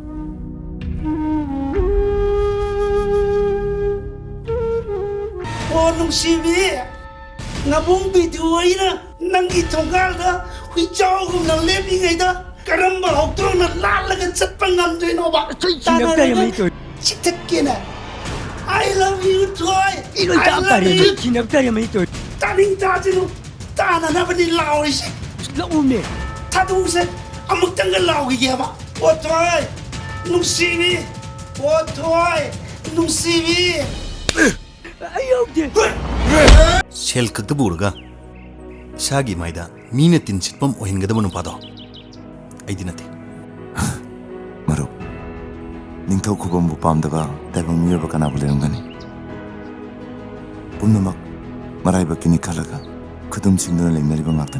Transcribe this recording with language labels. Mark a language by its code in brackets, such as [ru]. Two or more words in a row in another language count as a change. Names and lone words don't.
[mni] ꯑꯣ ꯅꯨꯡꯁꯤꯕꯤ ꯅꯕꯨꯡ ꯕꯤꯗꯨꯏꯅ ꯅꯪꯒꯤ ꯊꯣꯡꯒꯥꯜꯗ ꯍꯨꯏꯆꯥꯎꯒꯨꯝꯅ ꯂꯦꯞꯂꯤꯉꯩꯗ ꯀꯔꯝꯕ ꯍꯧꯗꯣꯡꯅ ꯂꯥꯜꯂꯒ ꯆꯠꯄ ꯉꯝꯗꯣꯏꯅꯣꯕ ꯇꯥꯟꯅꯔꯒ ꯆꯤꯛꯊꯠꯀꯦꯅ [en] I love you [mni] toy taning tajinu tananabani laurisi ꯂꯧꯎꯅꯦ thaduse amuktanga laugi geba o toy nungsibi o toy nungsibi ꯑꯩ ꯌꯥꯎꯗꯦ ꯁꯦꯜ ꯈꯛꯇ ꯄꯨꯔꯒ ꯏꯁꯥꯒꯤ ꯃꯥꯏꯗ ꯃꯤꯅ ꯇꯤꯟ ꯁꯤꯠꯐꯝ ꯑꯣꯏꯍꯟꯒꯗꯕ ꯅꯨꯄꯥꯗꯣ ꯑꯩꯗꯤ ꯅꯠꯇꯦ ꯃꯔꯨꯞ ꯅꯤꯡꯊꯧ ꯈꯨꯕꯝꯕꯨ ꯄꯥꯝꯗꯕ ꯇꯥꯏꯕꯪ ꯃꯤꯑꯣꯏꯕ ꯀꯅꯥꯕꯨ ꯂꯩꯔꯝꯒꯅꯤ ꯄꯨꯝꯅꯃꯛ ꯃꯔꯥꯏꯕꯛꯀꯤꯅꯤ ꯈꯜꯂꯒ ꯈꯨꯗꯨꯝ ꯆꯤꯡꯗꯨꯅ ꯂꯩꯅꯔꯤꯕ ꯉꯥꯛꯇꯅꯤ